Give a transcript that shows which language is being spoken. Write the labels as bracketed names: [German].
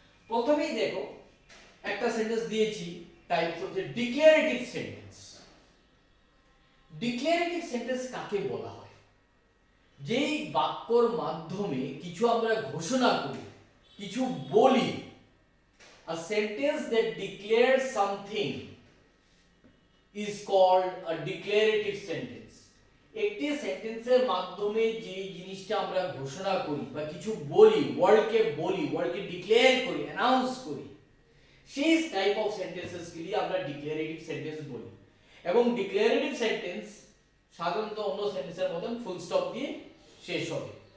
[Bangla] প্রথমেই দেখো একটা সেন্টেন্স দিয়েছি, টাইপস হচ্ছে ডিক্লারেটিভ সেন্টেন্স। ডিক্লারেটিভ সেন্টেন্স কাকে বলা হয়? যেই বাক্যর মাধ্যমে কিছু আমরা ঘোষণা করি, কিছু বলি। [English] A sentence that declares something is called a declarative sentence. [Bangla] একটি সেন্টেন্সের মাধ্যমে যে জিনিসটা আমরা ঘোষণা করি বা কিছু বলি, ওয়ার্ডকে ডিক্লেয়ার করি, অ্যানাউন্স করি, সেই টাইপ অফ সেন্টেন্সেস গুলি আমরা ডিক্লারেটিভ সেন্টেন্স বলি। এবং ডিক্লারেটিভ সেন্টেন্স সাধারণত অন্য সেন্টেন্সের মতন ফুল স্টপ দিয়ে শেষ হবে।